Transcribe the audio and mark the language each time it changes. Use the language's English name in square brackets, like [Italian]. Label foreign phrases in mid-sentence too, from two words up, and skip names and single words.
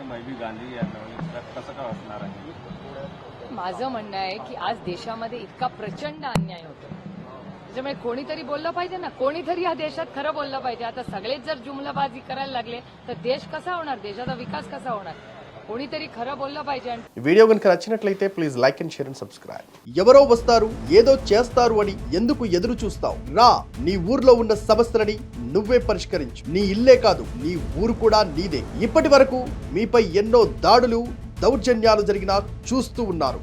[Marathi] मैबी गांधी यांना कसं काय असणार आहे? माझं म्हणणं आहे की आज देशामध्ये इतका प्रचंड अन्याय होतो, त्याच्यामुळे कोणीतरी बोललं पाहिजे ना, कोणीतरी या देशात खरं बोललं पाहिजे. आता सगळेच जर जुमलाबाजी करायला लागले तर देश कसा होणार, देशाचा विकास कसा होणार? कोणीतरी खरं बोललं पाहिजे. [Telugu] వీడియో కనుక నచ్చినట్లయితే [English] please like and share and subscribe. [Telugu] ఎవరో వస్తారు, ఏదో చేస్తారు అని ఎందుకు ఎదురు చూస్తావు? రా, నీ ఊర్లో ఉన్న సమస్యలని నువ్వే పరిష్కరించు. నీ ఇల్లే కాదు, నీ ఊరు కూడా నీదే. ఇప్పటి వరకు మీపై ఎన్నో దాడులు, దౌర్జన్యాలు జరిగినా చూస్తూ ఉన్నారు.